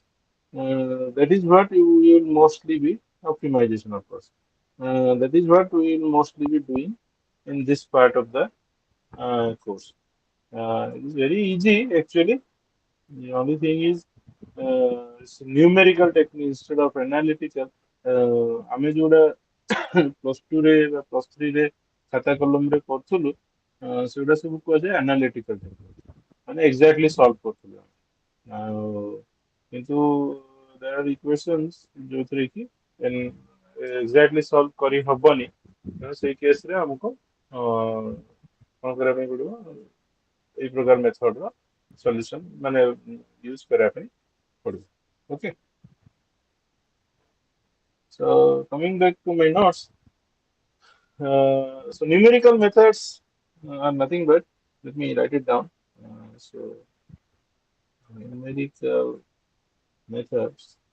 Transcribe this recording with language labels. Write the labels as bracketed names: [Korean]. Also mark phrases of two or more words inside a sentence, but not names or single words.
[English] That is what you will mostly be optimization, of course. That is what we will mostly be doing in this part of the course. It is very easy actually. The only thing is it's numerical technique instead of analytical. [Odia] ଆମେ ଯୋଉଟା ପ୍ଲସ୍ ଟୁରେ ବା ପ୍ଲସ୍ ଥ୍ରୀରେ ଖାତା କଲମରେ କରୁଥିଲୁ ସେଗୁଡ଼ା ସବୁ କୁହାଯାଏ [English] analytical technique [Odia] ମାନେ [English] exactly solve [Odia] କରୁଥିଲୁ ଆଉ କିନ୍ତୁ [English] there are equations [Odia] ଯୋଉଥିରେ କି [English] exactly solve [Odia] କରି ହବନି ତେଣୁ ସେଇ କେସରେ ଆମକୁ କଣ କରିବା ପାଇଁ ପଡ଼ିବ ଏଇ ପ୍ରକାର ମେଥଡର ସଲ୍ୟୁସନ ମାନେ ୟୁଜ କରିବା ପାଇଁ ପଡ଼ିବ ଓକେ [English] so coming back to my notes so numerical methods are nothing but let me write it down so numerical methods